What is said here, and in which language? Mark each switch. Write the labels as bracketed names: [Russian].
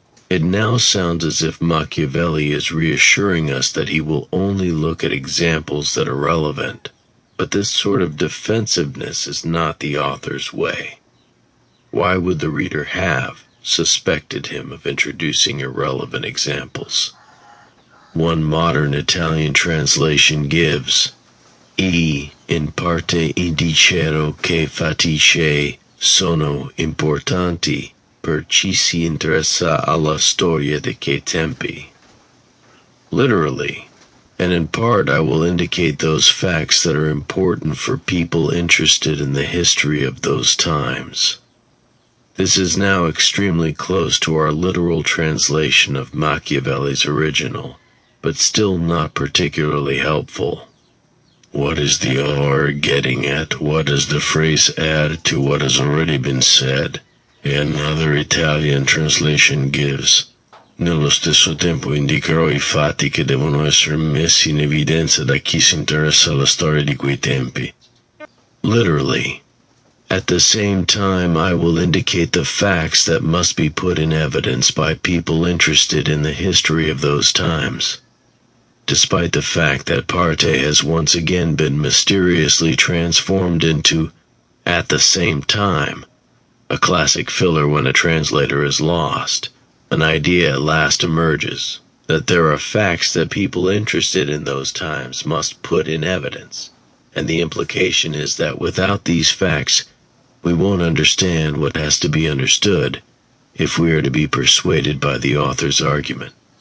[English] It now sounds as if Machiavelli is reassuring us that he will only look at examples that are relevant, but this sort of defensiveness is not the author's way. Why would the reader have suspected him of introducing irrelevant examples? One modern Italian translation gives, [Italian] in parte indicero che fatiche sono importanti per chi si interessa alla storia di quei tempi. [English] Literally, and in part I will indicate those facts that are important for people interested in the history of those times. This is now extremely close to our literal translation of Machiavelli's original, but still not particularly helpful. What is the author getting at? What does the phrase add to what has already been said? Another Italian translation gives, [Italian] nello stesso tempo indicherò I fatti che devono essere messi in evidenza da chi si interessa alla storia di quei tempi. [English] Literally, at the same time I will indicate the facts that must be put in evidence by people interested in the history of those times. Despite the fact that parte has once again been mysteriously transformed into at the same time, a classic filler when a translator is lost, an idea at last emerges that there are facts that people interested in those times must put in evidence, and the implication is that without these facts, we won't understand what has to be understood if we are to be persuaded by the author's argument.